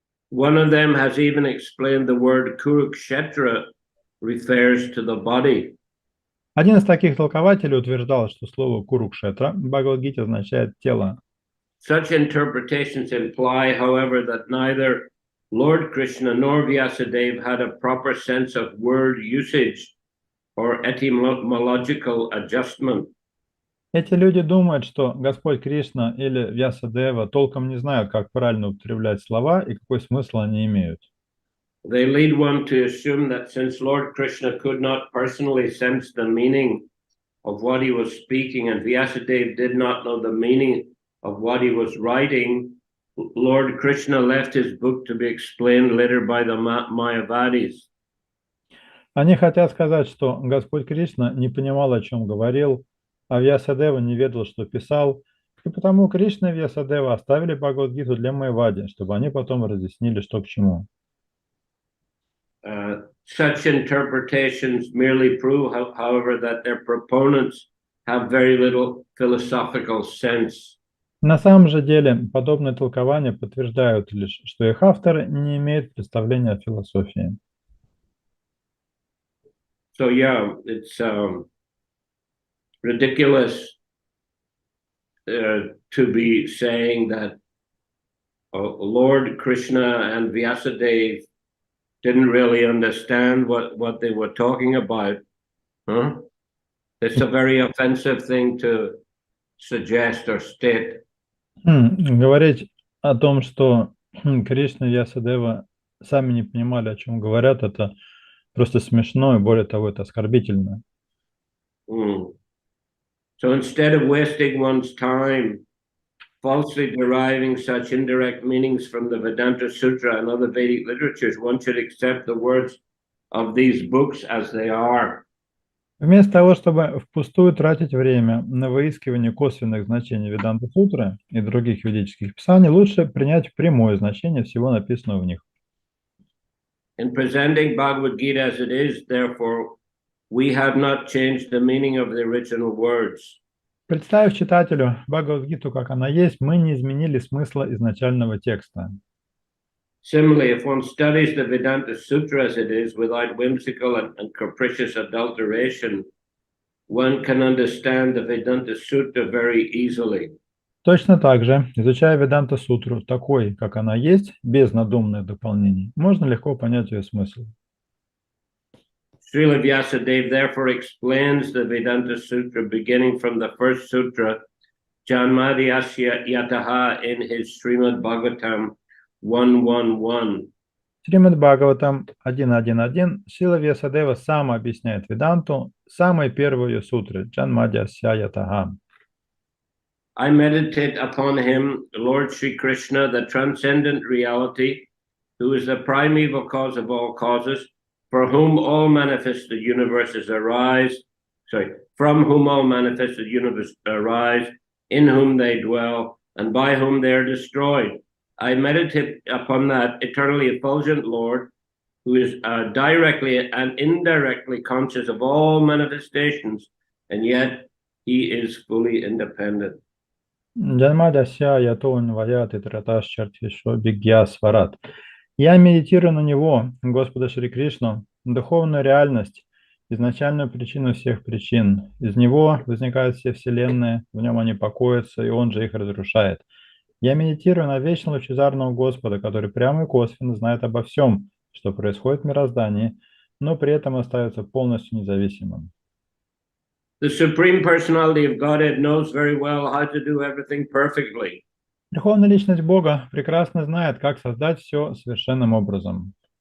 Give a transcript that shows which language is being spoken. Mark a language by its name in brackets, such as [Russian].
[English] One of them has even explained the word Kurukshetra refers to the body. [Russian] Один из таких толкователей утверждал, что слово Курукшетра в Бхагавад-гите означает тело. [English] Such interpretations imply, however, that neither Lord Krishna nor Vyasadeva had a proper sense of word usage or etymological adjustment. [Russian] Эти люди думают, что Господь Кришна или Вьясадева толком не знают, как правильно употреблять слова и какой смысл они имеют. [English] They lead one to assume that since Lord Krishna could not personally sense the meaning of what he was speaking and Vyasadeva did not know the meaning of what he was writing, Lord Krishna left his book to be explained later by the Mayavadis. [Russian] Они хотят сказать, что Господь Кришна не понимал, о чем говорил, а Вьясадева не ведал, что писал, и потому Кришна и Вьясадева оставили Бхагавад-гиту для Майавади, чтобы они потом разъяснили, что к чему. [English] Such interpretations merely prove, however, that their proponents have very little philosophical sense. [Russian] На самом же деле, подобные толкования подтверждают лишь, что их авторы не имеют представления о философии. [English] So yeah, it's ridiculous to be saying that Lord Krishna and Vyasadeva didn't really understand what they were talking about. Huh? It's a very offensive thing to suggest or state. [Russian] Говорить о том, что Кришна и Вьясадева сами не понимали, о чем говорят, это просто смешно, и более того, это оскорбительно. [English] So instead of wasting one's time falsely deriving such indirect meanings from the Vedanta Sutra and other Vedic literatures, one should accept the words of these books as they are. [Russian] Вместо того, чтобы впустую тратить время на выискивание косвенных значений Веданта-сутры и других ведических писаний, лучше принять прямое значение всего написанного в них. [English] In presenting Bhagavad Gita as it is, therefore, we have not changed the meaning of the original words. [Russian] Представив читателю Бхагавад-гиту, как она есть, мы не изменили смысла изначального текста. [English] Similarly, if one studies the Vedanta Sutra as it is, without whimsical and capricious adulteration, one can understand the Vedanta Sutra very easily. [Russian] Точно так же, изучая Веданта-сутру такой, как она есть, без надуманных дополнений, можно легко понять ее смысл. [English] Srila Vyasadeva therefore explains the Vedanta Sutra beginning from the first sutra, Janmadhyasya Yataha, in his Srimad Bhagavatam 1.1.1. [Russian] Шримад Бхагаватам 1.1.1 Шрила Вьясадева сам объясняет Веданту самой первой ее сутры Джанмадьясья Ятаха. [English] I meditate upon him, Lord Sri Krishna, the transcendent reality, who is the primeval cause of all causes, for whom all manifested universes arise, from whom all manifested universes arise, in whom they dwell, and by whom they are destroyed. I meditate upon that eternally effulgent Lord, who is directly and indirectly conscious of all manifestations, and yet he is fully independent. [Sanskrit] Джанмадьясья Ятон Ваят и Траташ Чартишо Бигья Сварат. [Russian] Я медитирую на него, Господа Шри Кришну, духовную реальность, изначальную причину всех причин. Из него возникают все вселенные, в нем они покоятся, и он же их разрушает. Я медитирую на вечно лучезарного Господа, который прямо и косвенно знает обо всем, что происходит в мироздании, но при этом остается полностью независимым. [English] The Supreme Personality of Godhead knows very well how to do everything perfectly. [Russian] Верховная личность Бога прекрасно знает, как создать все совершенным образом.